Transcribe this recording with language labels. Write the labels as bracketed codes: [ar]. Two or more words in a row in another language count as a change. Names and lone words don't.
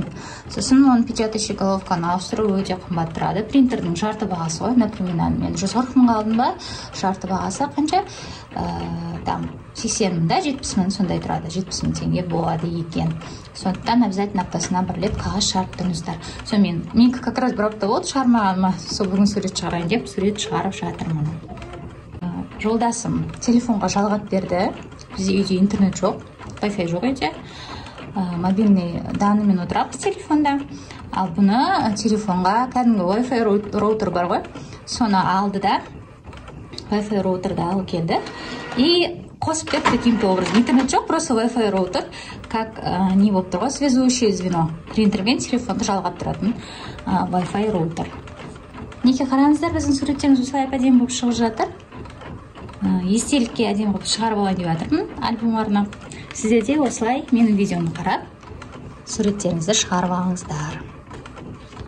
[kk] Сосын оның [ru] печатающий головканы [kk] ауыстыру өте қымбат тұрады. Принтердің жарты бағасы ғой, например, мен 140 мың алдым ба, жарты бағасы қанша? 80 мың да, 70 мың сондай тұрады, 70 мың теңге болады екен. Сондықтан обязательно аптасына бір рет қағаз шығарып тұрыңыздар. Мен [ru] как раз [kk] бір апта болды шығармағаныма, сол бүгін сурет шығарайын деп, сурет шығарып жатырмын. Жолдасым телефонға жалғап берді. Бізде үйде интернет жоқ, Wi-Fi жоқ үйде. [ru] Мобильный данныймен [kk] отырамыз телефонда. Ал бұны телефонға кәдімгі Wi-Fi роутер бар ғой, соны алды да, Wi-Fi роутерді алып келді. И қосып берді [ru] таким-то образом. [kk] Интернет жоқ, просто Wi-Fi роутер, как не болып тұр ғой, [ru] связующее звено. [kk] Принтермен телефонды жалғап тұратын Wi-Fi роутер. Неке қараңыздар, біздің суреттеріміз осылай әдемі болып шығып жатыр. Естелікке әдемі болып шығарып алайын деп жатырмын, альбом арнап. Сіздер де осылай менің видеомды қарап, суреттеріңізді шығарып алыңыздар.